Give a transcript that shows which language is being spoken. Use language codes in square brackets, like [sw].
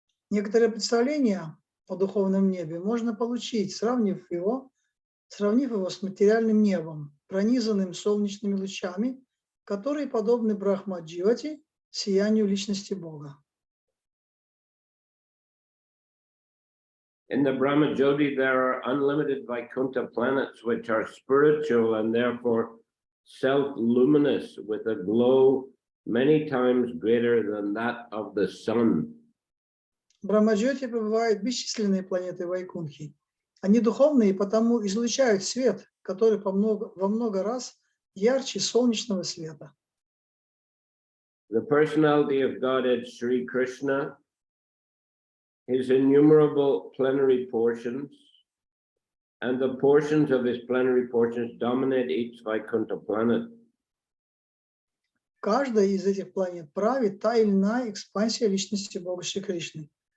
[ru] Некоторые представления о духовном небе можно получить, сравнив его с материальным небом, пронизанным солнечными лучами, которые подобны Брахма-дживати, сиянию личности Бога. [en] In the Brahmajyoti, there are unlimited Vaikuntha planets which are spiritual and therefore self-luminous with a glow many times greater than that of the sun. [ru] В Брахма-дживати пребывают бесчисленные планеты Вайкунтхи. Они духовные и потому излучают свет, который во много раз ярче солнечного света. [en] The personality of Godhead Sri Krishna, his innumerable plenary portions, and the portions of his plenary portions dominate each Vaikuntha planet. [ru] Каждая из этих планет правит та или иная экспансия личности Бога Шри Кришны.